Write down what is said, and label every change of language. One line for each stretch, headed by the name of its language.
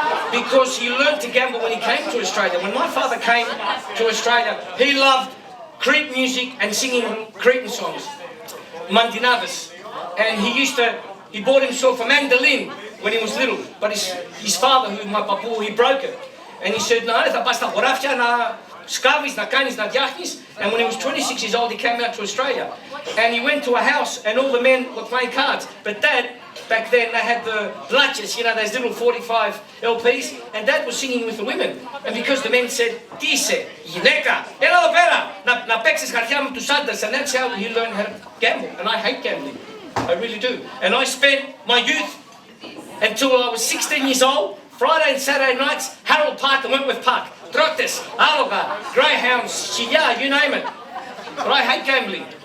English: because he learned to gamble when he came to Australia. When my father came to Australia, he loved Cretan music and singing Cretan songs, Mandinavis. And he bought himself a mandolin when he was little, but his father, who my papu, he broke it. And he said, no,
Greek: θα πας στα χωράφια να σκάβεις, να κάνεις, να διάχνεις.
English: And when he was 26 years old, he came out to Australia. And he went to a house and all the men were playing cards. But Dad, back then, they had the blatches, you know, those little 45 LPs, and Dad was singing with the women. And because the men said,
Greek: τι είσαι, γυναίκα, έλα εδώ πέρα, να παίξεις χαρτιά με τους άντρες.
English: And that's how he learned how to gamble. And I hate gambling. I really do. And I spent my youth until I was 16 years old, Friday and Saturday nights, Harold Park and Wentworth Park, Trottes, Aloga, Greyhounds, Shia, you name it. But I hate gambling.